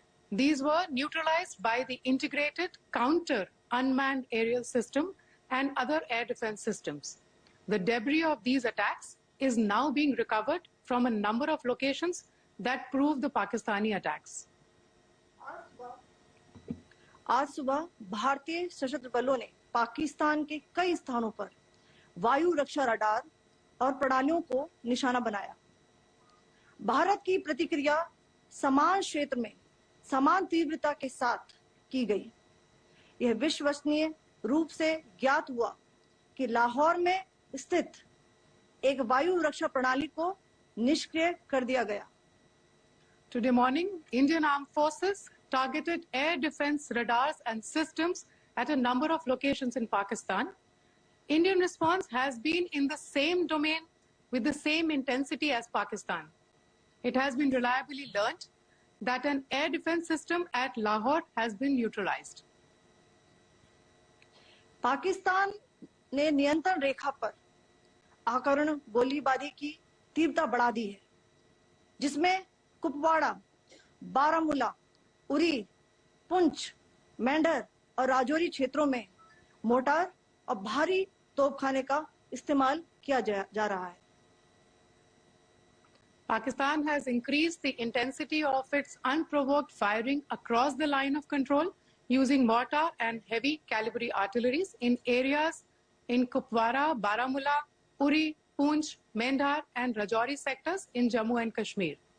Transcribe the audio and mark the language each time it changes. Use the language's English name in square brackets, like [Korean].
[English] These were neutralized by the integrated counter unmanned aerial system and other air defense systems. The debris of these attacks is now being recovered from a number of locations that prove the Pakistani attacks. [Hindi] आज सुबह भारतीय सशस्त्र बलों ने पाकिस्तान के कई स्थानों पर वायु रक्षा रडार और प्रणालियों को निशाना बनाया। भारत की प्रतिक्रिया समान क्षेत्र में समान तीव्रता के साथ की गई। यह विश्वसनीय रूप से ज्ञात हुआ कि लाहौर में स्थित एक वायु रक्षा प्रणाली को निष्क्रिय कर दिया गया। [English] Today morning, Indian Armed Forces targeted air defense radars and systems at a number of locations in Pakistan. Indian response has been in the same domain with the same intensity as Pakistan. It has been reliably learnt that an air defense system at Lahore has been neutralized. [Hindi] Pakistan ने नियंत्रण रेखा पर आकरण गोलीबारी की तीव्रता बढ़ा दी है, जिसमें कुपवाड़ा, बारामूला, उरी, पुंछ, मेंढर और राजौरी क्षेत्रों में मोर्टार और भारी तोपखाने का इस्तेमाल किया जा रहा है। [English] Pakistan has increased the intensity of its unprovoked firing across the line of control using mortar and heavy calibre artilleries in areas in Kupwara, Baramulla, Uri, Poonch, Mendhar and Rajouri sectors in Jammu and Kashmir.